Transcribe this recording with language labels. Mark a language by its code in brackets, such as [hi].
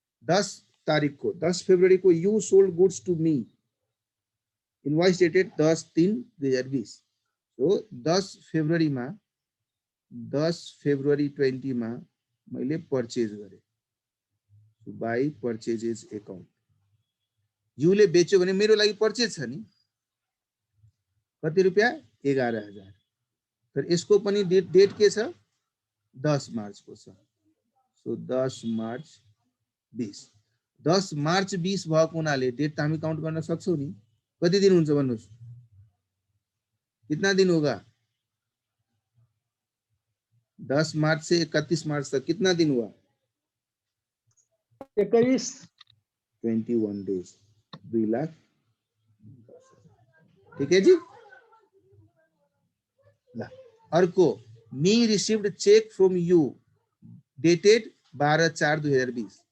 [hi] 10 तारीख को, 10 फरवरी को [en] You sold goods to me, invoice dated 10/3/2020। [ne] तो 10 फरवरी में 10 फरवरी 20 में मैले परचेज गरेँ, बाई परचेजेस अकाउंट। यूले बेच्यो भने मेरो लागि परचेज छ नि, कति रुपैयाँ? 11,000। तर यसको पनि डेट के छ? 10 मार्च को छ। सो 10 मार्च 20, 10 मार्च 20 भएको हुनाले डेट त हामी काउन्ट गर्न सक्छौं नि। कति दिन हुन्छ भन्नुस्, [hi] कितना दिन होगा? 10 मार्च से 31 मार्च तक कितना दिन हुआ? 21 डेज, 2 लाख। ठीक है जी। [en] अर्को, me received cheque from you dated 12/4/2020।